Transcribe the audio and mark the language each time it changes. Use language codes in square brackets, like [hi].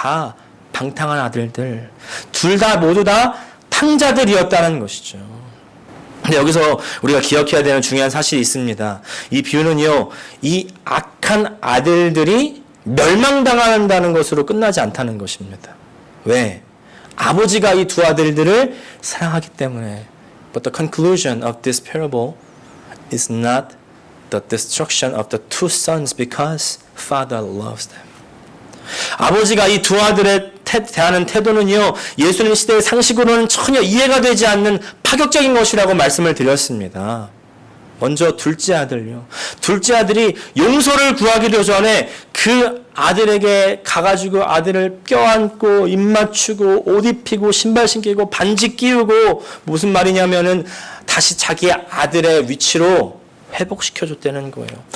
[ko] 다 방탕한 아들들, 둘 다 모두 다 탕자들이었다는 것이죠. 근데 여기서 우리가 기억해야 되는 중요한 사실이 있습니다. 이 비유는요, 이 악한 아들들이 멸망당한다는 것으로 끝나지 않다는 것입니다. 왜? 아버지가 이 두 아들들을 사랑하기 때문에. [en] But the conclusion of this parable is not the destruction of the two sons because Father loves them. [ko] 아버지가 이 두 아들에 대하는 태도는요, 예수님 시대의 상식으로는 전혀 이해가 되지 않는 파격적인 것이라고 말씀을 드렸습니다. 먼저 둘째 아들요. 둘째 아들이 용서를 구하기도 전에 그 아들에게 가가지고 아들을 껴안고 입 맞추고 옷 입히고 신발 신기고 반지 끼우고, 무슨 말이냐면은 다시 자기 아들의 위치로 회복시켜줬다는 거예요.